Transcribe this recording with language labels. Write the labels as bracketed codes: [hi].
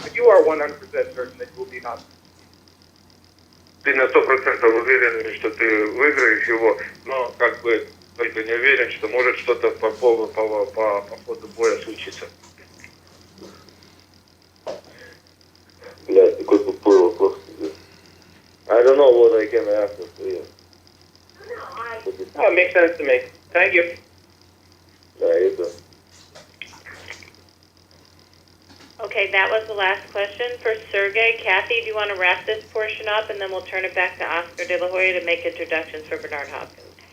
[en] But you are 100% certain that you will beat Hopkins. [ru] Ты на 100% уверен, что ты выиграешь его, но как бы только не уверен, что может что-то по ходу боя случиться. Блядь, какой тупой вопрос. [en] I don't know what I can answer to you. Oh, it makes sense to me. Thank you. Yeah, you do. Okay, that was the last question for Sergey. Kathy, do you want to wrap this portion up, and then we'll turn it back to Oscar De La Hoya to make introductions for Bernard Hopkins.